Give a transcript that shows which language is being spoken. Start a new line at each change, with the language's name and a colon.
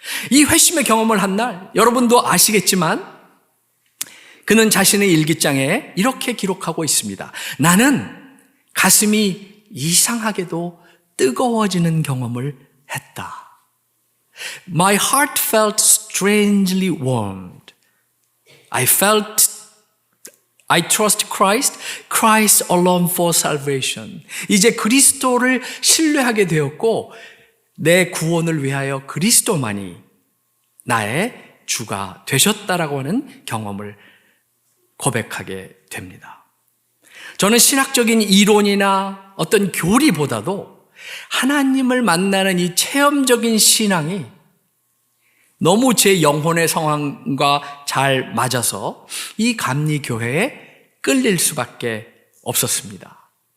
Korean: 이 회심의 경험을 한 날, 여러분도 아시겠지만 그는 자신의 일기장에 이렇게 기록하고 있습니다. 나는 가슴이 이상하게도 뜨거워지는 경험을 했다.
English: My heart felt strangely warmed. I trust Christ, Christ alone for salvation.
Korean: 이제 그리스도를 신뢰하게 되었고 내 구원을 위하여 그리스도만이 나의 주가 되셨다라고 하는 경험을 고백하게 됩니다. 저는 신학적인 이론이나 어떤 교리보다도 하나님을 만나는 이 체험적인 신앙이 너무 제 영혼의 상황과 잘 맞아서 이 감리교회에 끌릴 수밖에 없었습니다.